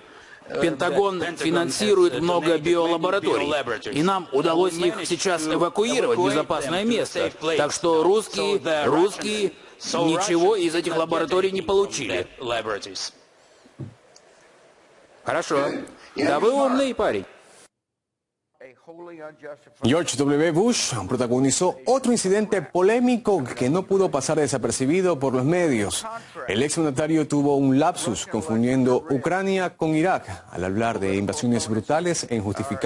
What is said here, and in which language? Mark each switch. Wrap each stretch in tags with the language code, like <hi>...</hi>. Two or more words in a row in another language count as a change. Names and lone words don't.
<ru>Пентагон финансирует много биолабораторий, и нам удалось их сейчас эвакуировать в безопасное место. Так что русские ничего из этих лабораторий не получили. Хорошо. Да вы умный парень.</ru> <es>George W. Bush protagonizó otro incidente polémico que no pudo pasar desapercibido por los medios. El exmandatario tuvo un lapsus confundiendo Ucrania con Irak al hablar de invasiones brutales e injustificadas.</es>